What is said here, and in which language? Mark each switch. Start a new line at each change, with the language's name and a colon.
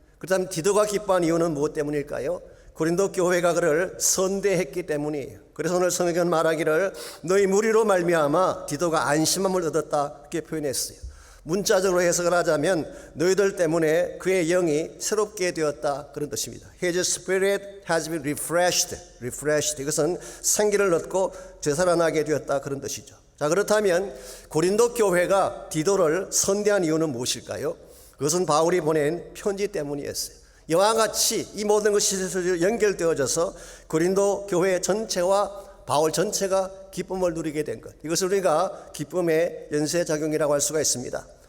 Korean: 그렇다면 디도가 기뻐한 이유는 무엇 때문일까요? 고린도 교회가 그를 선대했기 때문이에요. 그래서 오늘 성경은 말하기를 너희 무리로 말미암아 디도가 안심함을 얻었다 이렇게 표현했어요. 문자적으로 해석을 하자면 너희들 때문에 그의 영이 새롭게 되었다 그런 뜻입니다.
English: His spirit has been refreshed.
Korean: 이것은 생기를 얻고 되살아나게 되었다 그런 뜻이죠. 자, 그렇다면 고린도 교회가 디도를 선대한 이유는 무엇일까요? 그것은 바울이 보낸 편지 때문이었어요. 이와 같이 이 모든 것이 연결되어져서 고린도 교회 전체와 바울 전체가 기쁨을 누리게 된 것, 이것을 우리가 기쁨의 연쇄작용이라고 할 수가 있습니다.